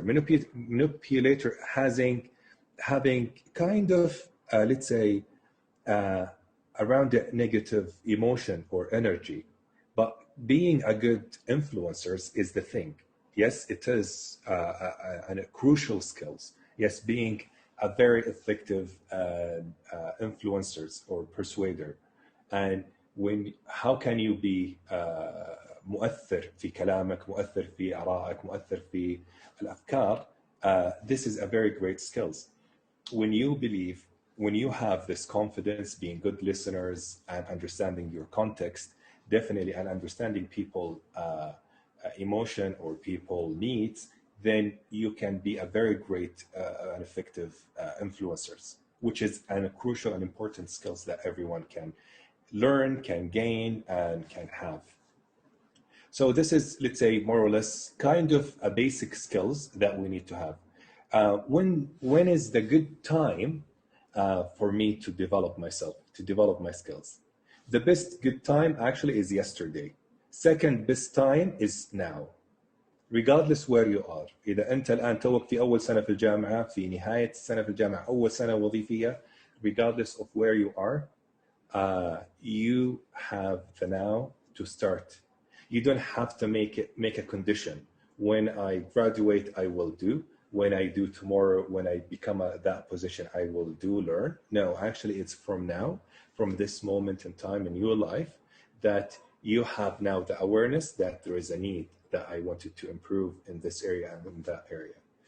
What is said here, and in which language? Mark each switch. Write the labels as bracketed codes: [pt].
[en] Manipulator having kind of, let's say, around the negative emotion or energy, but being a good influencer is the thing. Yes, it is a crucial skills. Yes, being a very effective influencers or persuader. And how can you be [ar] مؤثر في كلامك, مؤثر في آرائك, مؤثر في الأفكار? [en] This is a very great skills. When you have this confidence, being good listeners and understanding your context, definitely, and understanding people emotion or people needs, then you can be a very great and effective influencers, which is a crucial and important skills that everyone can learn, can gain, and can have. So this is, let's say, more or less kind of a basic skills that we need to have. When is the good time for me to develop myself, to develop my skills? The best good time actually is yesterday. Second best time is now. Regardless where you are. [ar] إذا أنت الآن توك في أول سنة في الجامعة، في نهاية السنة في الجامعة، أول سنة وظيفية, [en] regardless of where you are, you have the now to start. You don't have to make a condition. When I graduate, I will do. When I do tomorrow, when I become that position, I will learn. No, actually, it's from now, from this moment in time in your life, that you have now the awareness that there is a need that I wanted to improve in this area and in that area.